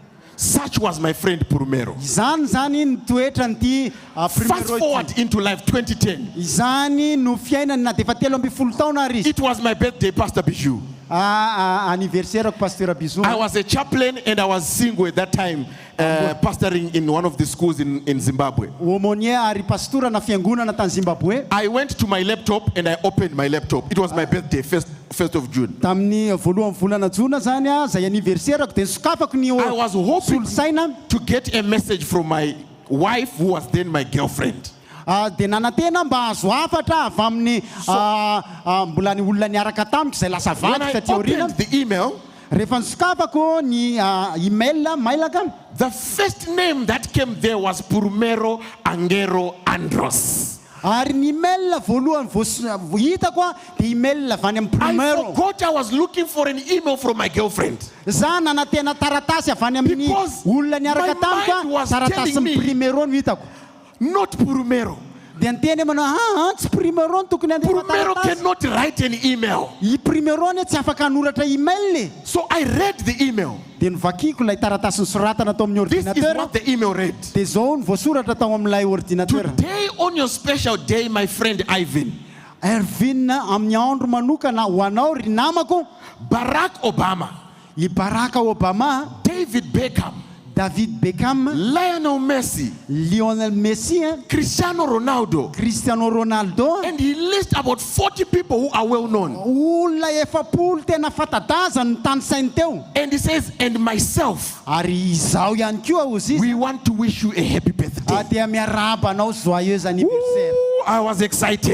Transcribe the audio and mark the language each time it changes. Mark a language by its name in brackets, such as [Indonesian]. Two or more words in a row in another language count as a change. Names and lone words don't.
[English] Such was my friend Purumero. [Malagasy] Izany zany ny toetrany ty [English] Fast forward into life 2010. [Malagasy] Izany no fiainany na defa 13 taona ary izy. [English] It was my birthday, Pastor Bijou. [French] Anniversaire Pasteur Bijou. [English] I was a chaplain and I was single at that time, pastoring in one of the schools in Zimbabwe. [Malagasy] Aumônier ary pastora na fiangonana tany Zimbabwe. [English] I went to my laptop and I opened my laptop. It was my birthday, 1st of June. [Malagasy] Tamin'ny voalohany volana Jona zany zay anniversaire-ko dia sokafako ny [English] I was hoping to get a message from my wife who was then my girlfriend. [Malagasy] Dia nanantena mba azo hafatra avy amin'ny mbola ny olona niaraka tamiko zay lasa vaky taty aoriana. [English] The email, [Malagasy] rehefa nisokafako ny email mailaka, [English] the first name that came there was Purumero Angero Andros. [Malagasy] Ary ny email voalohany hitako dia email avy any amin'ny Purumero. [English] I forgot I was looking for an email from my girlfriend. [Malagasy] Za nanantena taratasy avy any amin'ny olona niaraka tamiko, taratasy ny Purumero no hitako. [English] Not Purumero. [Malagasy] Dia nteny manao tsy Purumero tokony andefa [English] Purumero cannot write an email. [Malagasy] I Purumero tsy afaka hanoratra email. [English] So I read the email. [Malagasy] Dia novakiko ilay taratasy nosoratana tao amin'ny ordinateur. [English] This is what the email read. [Malagasy] Dia zao ny voasoratra tao amin'ilay ordinateur. [English] Today on your special day, my friend Ivan. [Malagasy] Ervin, amin'ny andro manokana ho anao ry namako. [English] Barack Obama. [Malagasy] I Barack Obama. [English] David Beckham. [Malagasy] David Beckham, [English] Lionel Messi, [Malagasy] Lionel Messi, [English] Cristiano Ronaldo, and he lists about 40 people who are well known. And he says, and myself, we want to wish you a happy birthday. I was excited.